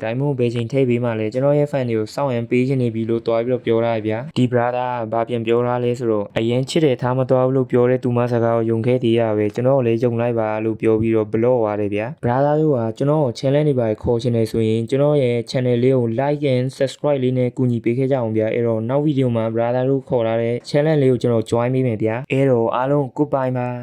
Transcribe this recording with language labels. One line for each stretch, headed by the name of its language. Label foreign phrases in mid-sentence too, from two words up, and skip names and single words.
Burmese: diamond ဘယ်ချိန်ထိပ်ပေးမှလဲကျွန်တော်ရဲ့ fan တွေကိုစောင့်ရန်ပေးချင်နေပြီလို့သွားပြီးတော့ပြောထားရဗျာဒီ brother ဘာပြန်ပြောထားလဲဆိုတော့အရင်ချစ်တယ်ထားမသွားဘူးလို့ပြောတဲ့သူမစကားကိုယုံခဲ့သေးရပဲကျွန်တော်လည်းယုံလိုက်ပါလို့ပြောပြီးတော့ block သွားတယ်ဗျာ brother တို့ကကျွန်တော်ကို challenge တွေပါခေါ်ချင်နေဆိုရင်ကျွန်တော်ရဲ့ channel လေးကို
English: like and subscribe
Burmese: လေးနဲ့ကူညီပေးခဲ့ကြအောင်ဗျာအဲ့တော့နောက်ဗီဒီယိုမှာ brother တို့ခေါ်ထားတဲ့ challenge လေးကိုကျွန်တော် join ပေးမယ်ဗျာအဲ့တော့အားလုံး goodbye ပါ